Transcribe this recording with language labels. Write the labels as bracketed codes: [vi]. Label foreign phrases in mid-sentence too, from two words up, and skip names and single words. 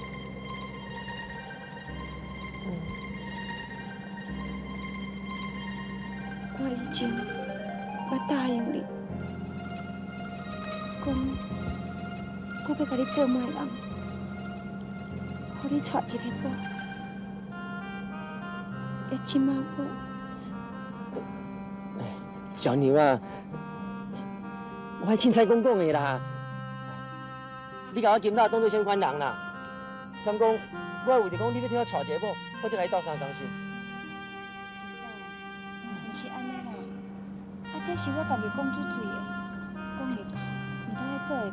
[nan] 我以前我答应你，讲我要甲你做媒人，互你娶一个某。而即摆小牛啊，我还凊彩讲讲的啦。你甲我金仔当做相关人啦，敢讲我为着讲你要替我娶一个某，我才甲你斗相共心。毋是安尼啦，这是我家己讲出嘴的，讲会到，毋通迄做会到。